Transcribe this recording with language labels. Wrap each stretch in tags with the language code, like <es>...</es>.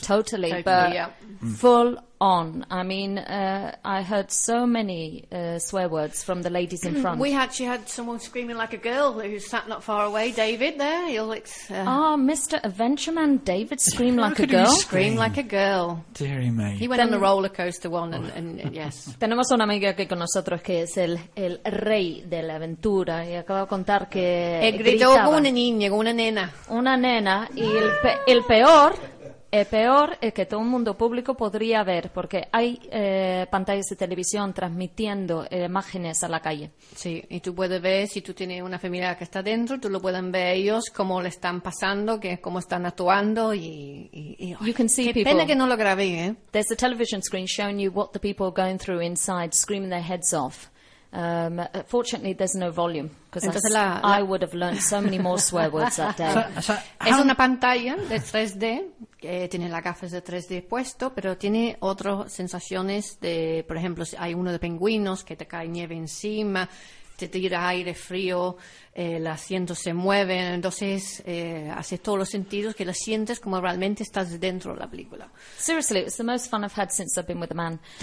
<en>Totally, but yeah. Full on. I mean, I heard so many swear words from the ladies in front. We actually had someone screaming like a girl who sat not far away. David, there. Oh, Mr. Adventure Man David screamed like a girl. Scream like a girl. Deary me. He went on the roller coaster one, and yes.</en> <es>Tenemos una amiga aquí con nosotros que es el rey de la aventura. Y acaba de contar que. He gritado como una niña, como una nena. Una nena. Y el peor. El peor es que todo el mundo público podría ver, porque hay pantallas de televisión transmitiendo imágenes a la calle. Sí, y tú puedes ver, si tú tienes una familia que está dentro, tú lo pueden ver ellos, cómo le están pasando, cómo están actuando y</es> <en>you can see</en> <es>qué</es> <en>people.</en> <es>Pena que no lo grabé, ¿eh?</es> <en>There's a television screen showing you what the people are going through inside, screaming their heads off. Fortunately, there's no volume because I would have learned so many more swear words that day.</en> <es>Es una pantalla de 3D que tiene las gafas de 3D puesto, pero tiene otras sensaciones de, por ejemplo, si hay uno de pingüinos que te cae nieve encima, te tira aire frío, el asiento se mueve, entonces hace todos los sentidos que lo sientes como realmente estás dentro de la película.</es> <en>Seriously, it's the most fun I've had since I've been with a man.</en>